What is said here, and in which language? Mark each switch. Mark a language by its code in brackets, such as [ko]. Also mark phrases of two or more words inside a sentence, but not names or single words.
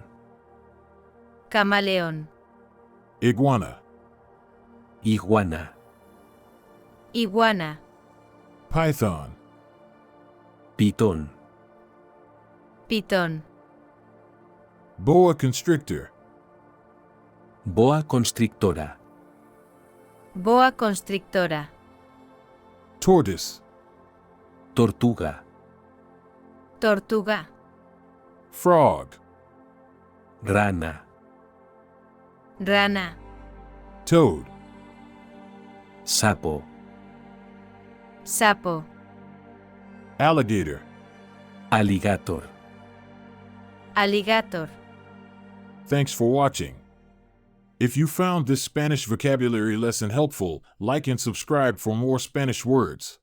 [es] camaleón, [en] iguana, [es] iguana, iguana, [en] python, [es] pitón, pitón, [en] boa constrictor, [es] boa constrictora, boa constrictora, [en] tortoise, [es] tortuga, tortuga, [en] frog, [es] rana, rana, [en] toad, [es] sapo, sapo, [en] alligator. alligator. alligator. Thanks for watching. If you found this Spanish vocabulary lesson helpful, like and subscribe for more Spanish words.